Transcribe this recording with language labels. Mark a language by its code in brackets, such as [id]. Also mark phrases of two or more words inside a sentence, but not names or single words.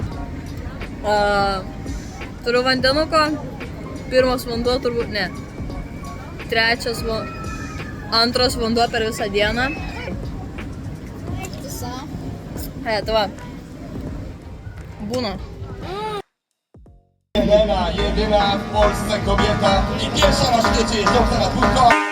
[lt] Turiu vandenuko. Pirmas vanduo turbūt ne. Antras vanduo per visą dieną. Tai va. Būna. [pl] Jedyna w Polsce kobieta i pierwsza na świecie jeżdżąca na dwójko.